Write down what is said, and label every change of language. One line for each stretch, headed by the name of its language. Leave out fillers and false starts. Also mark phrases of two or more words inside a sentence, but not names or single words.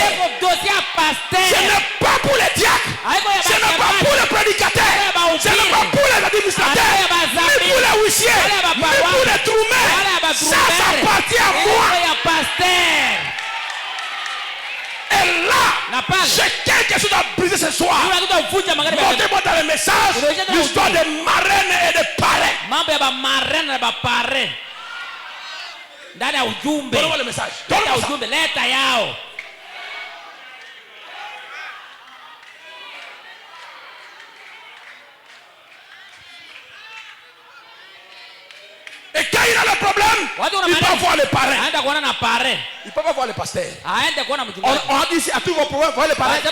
French: Ce n'est pas pour les diacres, ce n'est pas pour les prédicateurs, ce n'est pas pour les administrateurs, ni pour les huissiers, ni pour les troumets. Ça appartient à moi. Et là, j'ai quelque chose à briser ce soir. Montez-moi dans le message l'histoire des marraines et des parrains.
Swahili: Dada ujumbe.
French: Donne-moi le message.
Swahili: Leta ujumbe, leta yao.
French: Et quand il a le problème, il peut voir le parrain. Il peut pas voir le pasteur. On a dit ici, à tous vos problèmes, voir le parrain.